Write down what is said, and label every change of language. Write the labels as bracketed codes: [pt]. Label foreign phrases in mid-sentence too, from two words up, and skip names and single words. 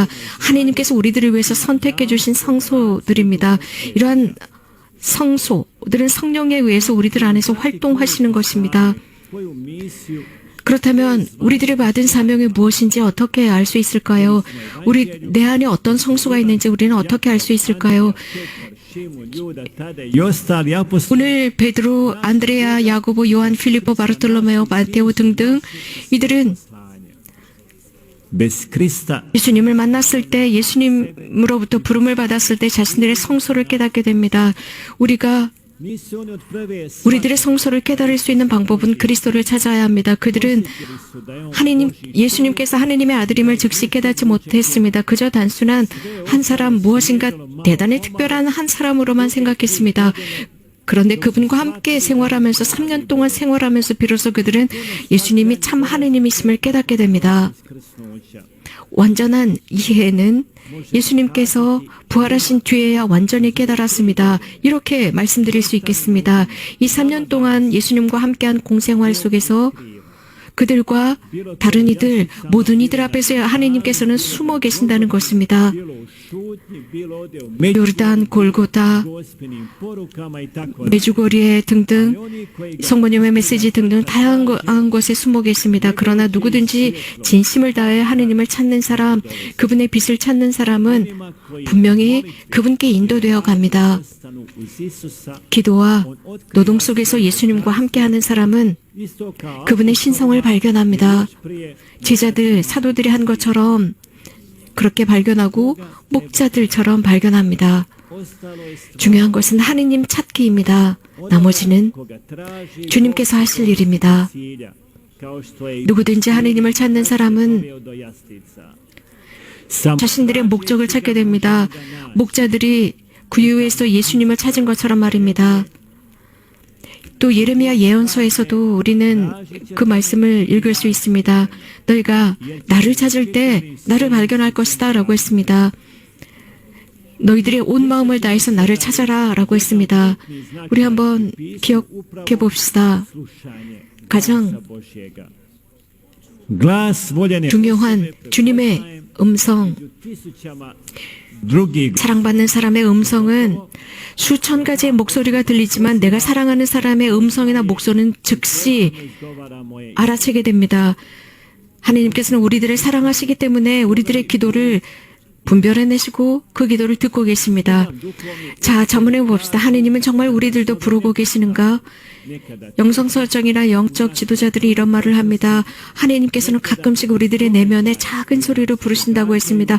[ko] 하나님께서 우리들을 위해서 선택해 주신 성소들입니다. 이러한 성소들은 성령에 의해서 우리들 안에서 활동하시는 것입니다. 그렇다면 우리들이 받은 사명이 무엇인지 어떻게 알 수 있을까요? 내 안에 어떤 성소가 있는지 우리는 어떻게 알 수 있을까요? [hr] I ostali apostoli [ko] 오늘 베드로, 안드레아, 야고보, 요한, 필리포, 바르톨로메오, 마테오 등등 이들은 [hr] bez Krista [ko] 예수님을 만났을 때, 예수님으로부터 부름을 받았을 때 자신들의 성소를 깨닫게 됩니다. [hr] nisu oni od prve [ko] 우리들의 성소를 깨달을 수 있는 방법은 그리스도를 찾아야 합니다. 그들은 예수님께서 하느님의 아들임을 즉시 깨닫지 못했습니다. 그저 단순한 한 사람, 무엇인가 대단히 특별한 한 사람으로만 생각했습니다. 그런데 그분과 함께 생활하면서 3년 동안 생활하면서 비로소 그들은 예수님이 참 하느님이심을 깨닫게 됩니다. [hr] skrsnuća. [ko] 완전한 이해는 예수님께서 부활하신 뒤에야 완전히 깨달았습니다. 이렇게 말씀드릴 수 있겠습니다. 이 3년 동안 예수님과 함께한 공생활 속에서 그들과 다른 이들, 모든 이들 앞에서 하나님께서는 숨어 계신다는 것입니다. [hr] Bilo u šutnji, bilo ovdje u među [ko] 요르단, 골고다, [hr] gospinim porukama i tako dalje. [ko] 메주고리에 등등 [hr] Oni koji ga [ko] 성모님의 메시지 등등 다양한 곳에 숨어 계십니다. 그러나 누구든지 진심을 다해 하느님을 찾는 사람, 그분의 빛을 찾는 사람은 분명히 그분께 인도되어 갑니다. [hr] ostanu uz Isusa, [ko] 기도와 노동 속에서 예수님과 함께하는 사람은 [hr] isto kao [ko] 그분의 신성을 발견합니다. [hr] prije [ko] 제자들, 사도들이 한 것처럼 그렇게 발견하고 목자들처럼 발견합니다. [hr] ostalo je stvar [ko] 중요한 것은 하느님 찾기입니다. 나머지는 [hr] koga traži [ko] 주님께서 하실 일입니다. [hr] cilja, kao što je i [ko] 누구든지 하느님을 찾는 사람은 [hr] doveo do jastica. Sam [ko] 자신들의 목적을 찾게 됩니다. 목자들이 구유에서 예수님을 찾은 것처럼 말입니다. 또 예레미야 예언서에서도 우리는 그 말씀을 읽을 수 있습니다. 너희가 나를 찾을 때 나를 발견할 것이다 라고 했습니다. 너희들의 온 마음을 다해서 나를 찾아라 라고 했습니다. 우리 한번 기억해 봅시다. [hr] slušanje [ko] 가장 [hr] Božjega. Glas voljene [ko] 중요한 [hr] osobe [ko] 주님의 [hr] prepoznajem [ko] 음성, [hr] među tisućama drugih [ko] 사랑받는 사람의 음성은 수천 가지의 목소리가 들리지만 내가 사랑하는 사람의 음성이나 목소리는 즉시 [hr] izgovara moje [ko] 알아채게 됩니다. 하나님께서는 우리들을 사랑하시기 때문에 우리들의 기도를 분별해내시고 그 기도를 듣고 계십니다. 자, 자문해 봅시다. 하나님은 정말 우리들도 부르고 계시는가? [hr] nekada [ko] 영성설정이나 영적 지도자들이 이런 말을 합니다. 하나님께서는 가끔씩 우리들의 내면에 작은 소리로 부르신다고 했습니다.